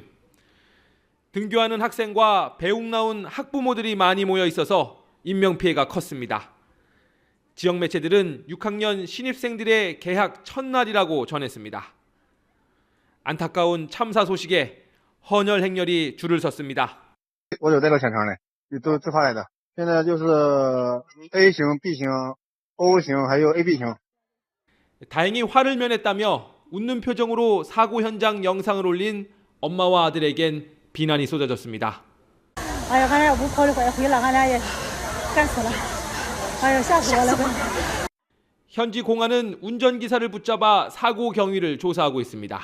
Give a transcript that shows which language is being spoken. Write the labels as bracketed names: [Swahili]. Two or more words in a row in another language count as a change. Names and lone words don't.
[Korean] 등교하는 학생과 배웅 나온 학부모들이 많이 모여 있어서 인명피해가 컸습니다. 지역 매체들은 6학년 신입생들의 개학 첫날이라고 전했습니다. 안타까운 참사 소식에 헌혈 행렬이 줄을 섰습니다. [Chinese] 我有这个现场的，都自发来的。现在就是 A 型、B 型、O 型还有 AB 型。 [Korean] 다행히 화를 면했다며 웃는 표정으로 사고 현장 영상을 올린 엄마와 아들에겐 비난이 쏟아졌습니다. 현지 공안은 운전기사를 붙잡아 사고 경위를 조사하고 있습니다.